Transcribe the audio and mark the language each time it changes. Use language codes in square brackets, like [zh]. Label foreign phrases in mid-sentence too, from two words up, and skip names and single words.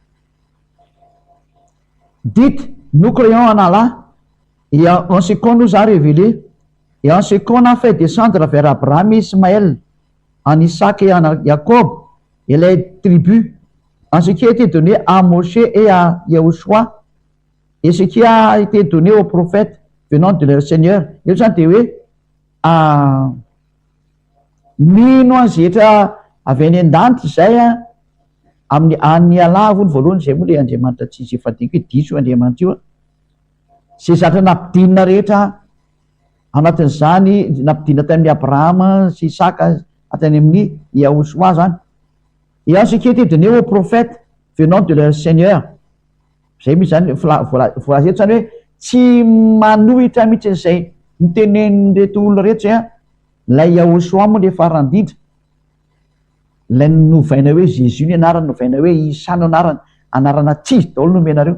[fr] Dites, nous croyons en Allah, et en ce qu'on nous a révélé, et en ce qu'on a fait descendre vers Abraham et Ismaël, en Isaac et en Jacob, et les tribus, en ce qui a été donné à Moshe et à Yahushua, et ce qui a été donné aux prophètes venant de leur Seigneur. [mg] Io zany de hoe mino azy etra avy any an-danitra zay amin'ny any alavo ny voalohany, zay moa le Andriamanitra tsy izy efadiko hoe diso Andriamanitra io. Zay zatra nampidinina rehetra anatin'izany nampidinina tamin'ny Abrahama sy Isaka atany amin'ny Yahushua zany. [fr] Et en ce qui était donné aux prophètes venant de leur Seigneur. [mg] Zay misy zany voalaza zany hoe tsy manohitra mihitsy an'izay nitenen'ireto olona rehetra zay lay Yahushua moa le farany indrindra. Lay novaina hoe Jésus ny anarany, novaina hoe Isa no anarany, anarana tsy izy daholo nomenareo.